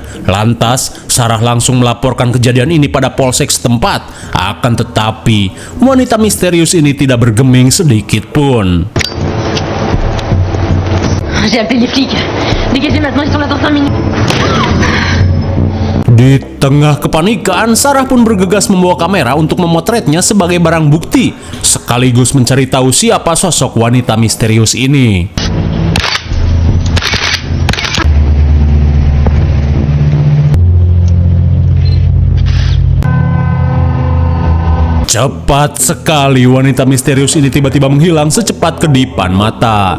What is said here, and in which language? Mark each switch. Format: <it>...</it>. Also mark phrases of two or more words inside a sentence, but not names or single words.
<id>Lantas, Sarah langsung melaporkan kejadian ini pada polsek setempat. Akan tetapi, wanita misterius ini tidak bergeming sedikit pun.</id> <fr>J'ai appelé les flics. Dégagez maintenant, ils sont là dans 5 minutes.</fr> <id>Di tengah kepanikan, Sarah pun bergegas membawa kamera untuk memotretnya sebagai barang bukti, sekaligus mencari tahu siapa sosok wanita misterius ini. Cepat sekali wanita misterius ini tiba-tiba menghilang secepat kedipan mata.</id>